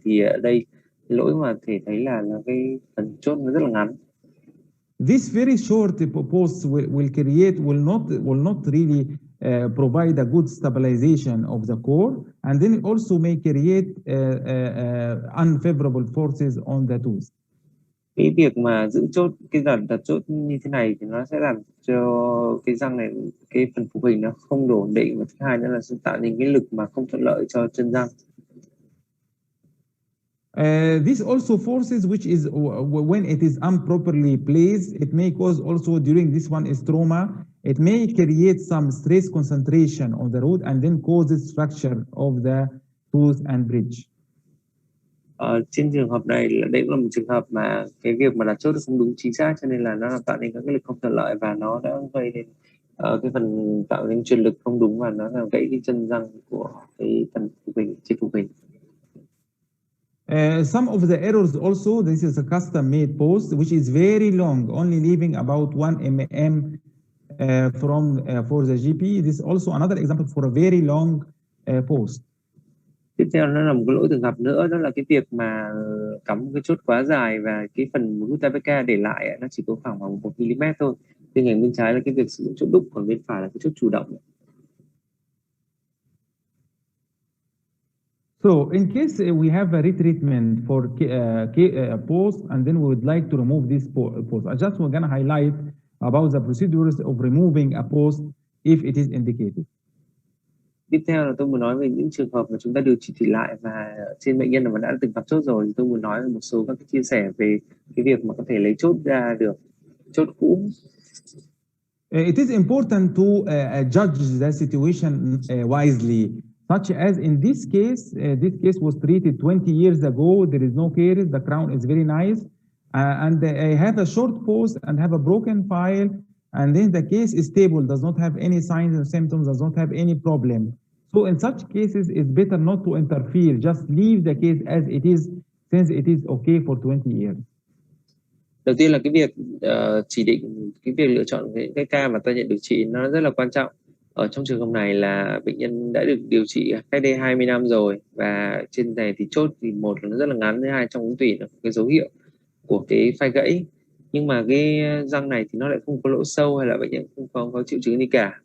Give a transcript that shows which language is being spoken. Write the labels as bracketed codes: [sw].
[vi] Thì ở đây cái lỗi mà thể thấy là cái phần chốt nó rất là ngắn. [en] This very short posts will not really provide a good stabilization of the core, and then it also may create unfavorable forces on the tooth. [vi] Cái việc mà giữ chốt, cái đặt chốt như thế này thì nó sẽ làm cho cái răng này, cái phần phụ hình nó không đủ ổn định, và thứ hai nữa là sẽ tạo nên cái lực mà không thuận lợi cho chân răng. [en] This also forces, which is when it is improperly placed, it may cause also during this one is trauma. It may create some stress concentration on the root and then causes fracture of the tooth and bridge. [vi] Trên trường hợp này là đấy là một trường hợp mà cái việc mà đặt chốt không đúng chính xác, cho nên là nó tạo nên các cái lực không thuận lợi và nó đã gây nên cái phần tạo nên truyền lực không đúng, và nó làm gãy cái chân răng của cái phần phụ hình, trên phụ hình. [en] Some of the errors also, this is a custom-made post, which is very long, only leaving about 1 mm for the GP. This is also another example for a very long post. [vi] Tiếp theo nó là một cái lỗi thường gặp nữa, đó là cái việc mà cắm cái chốt quá dài và cái phần nút APK để lại nó chỉ có khoảng 1 mm thôi. Bên cạnh bên trái là cái việc sử dụng chốt đúc, còn bên phải là cái chốt chủ động. [en] So in case we have a retreatment for post, and then we would like to remove this post, I just want to highlight about the procedures of removing a post if it is indicated. [vi] Tiếp theo là tôi muốn nói về những trường hợp mà chúng ta điều trị lại và trên bệnh nhân mà đã từng gặp chốt rồi, thì tôi muốn nói một số các cái chia sẻ về cái việc mà có thể lấy chốt ra được, chốt cũ. [en] It is important to judge the situation wisely, such as in this case was treated 20 years ago. There is no caries, the crown is very nice, and I have a short post and have a broken file, and then the case is stable, does not have any signs and symptoms, does not have any problem. So in such cases, it's better not to interfere, just leave the case as it is, since it is okay for 20 years. [vi] Đầu tiên là cái việc chỉ định, cái việc lựa chọn cái ca mà ta nhận điều trị nó rất là quan trọng. Ở trong trường hợp này là bệnh nhân đã được điều trị cách đây 20 năm rồi, và trên này thì chốt thì một là nó rất là ngắn, thứ hai trong ống tủy là cái dấu hiệu của cái phai gãy, nhưng mà cái răng này thì nó lại không có lỗ sâu hay là bệnh nhân không có triệu chứng gì cả.